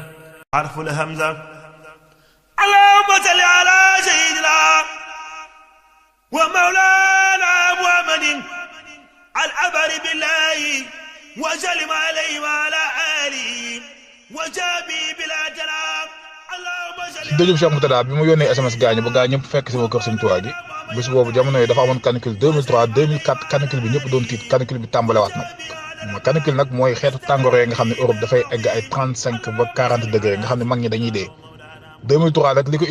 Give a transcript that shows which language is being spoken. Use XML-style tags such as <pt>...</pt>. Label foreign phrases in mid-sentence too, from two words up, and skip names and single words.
<ar>حرف الهمزة. اللهم صل على سيدنا ومولانا محمد العبر بالله وسلم عليه وعلى آله وصحبه بلا ترام.</ar> <wo>dëjub Cheikh Moutada bi mu yónnee SMS gaañu ba gaañ ñëpp fekk si ma kër Sëñ Tuubaa gi bés boobu jamono yi dafa amoon canicule 2003 2004 canicule bi ñëpp doon tiit canicule bi tàmbalewaat nag canicule nag mooy xeetu tàngoor yi nga xam ne Europe dafay egg ay 35 ba 40 degré nga xam ne mag ñi dañuy dee 2003 rek li ko</wo>